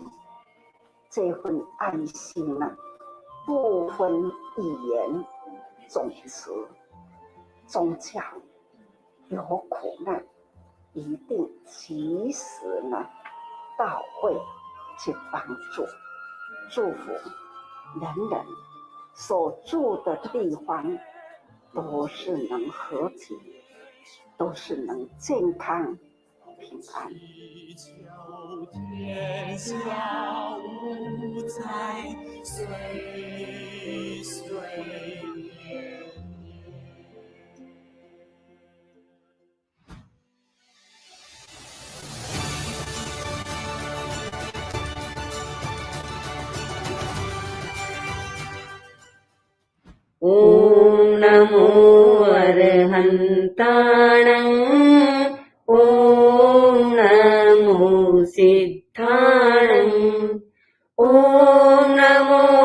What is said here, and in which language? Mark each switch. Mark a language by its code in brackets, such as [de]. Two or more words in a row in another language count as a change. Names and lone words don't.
[zh] 这份爱心呢，不分语言、种族、宗教，有苦难一定及时呢到位去帮助，祝福人人所住的地方都是能和平，都是能健康平安。天下无灾，岁岁年年。 [pra] ॐ नमो अर्हन्ताणं ॐ नमो सिद्धाणं ॐ नमो